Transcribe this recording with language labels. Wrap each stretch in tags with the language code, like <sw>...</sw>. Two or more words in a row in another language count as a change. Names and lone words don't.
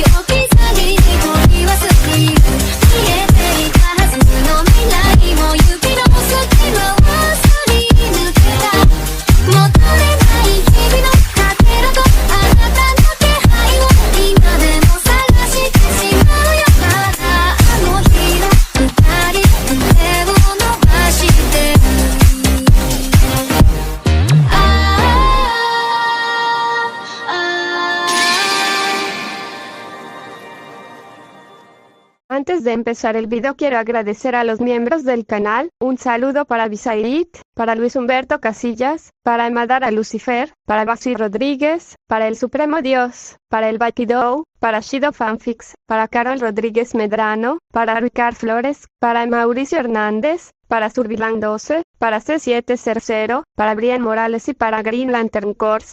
<ja>置き去りに取り忘れる見えていたはずの未来も指の隙間をすり抜けた戻れない日々のかけらとあなたの気配を今でも探してしまうよまだあの日の二人手を伸ばしてる</ja> <es>Antes de empezar el video quiero agradecer a los miembros del canal, un saludo para Bisairit, para Luis Humberto Casillas, para Madara Lucifer, para Basi Rodríguez, para el Supremo Dios, para el Bakido, para Shido Fanfics, para Carol Rodríguez Medrano, para Ricard Flores, para Mauricio Hernández, para Survilan 12, para C700, para Brian Morales y para Green Lantern Corps.</es>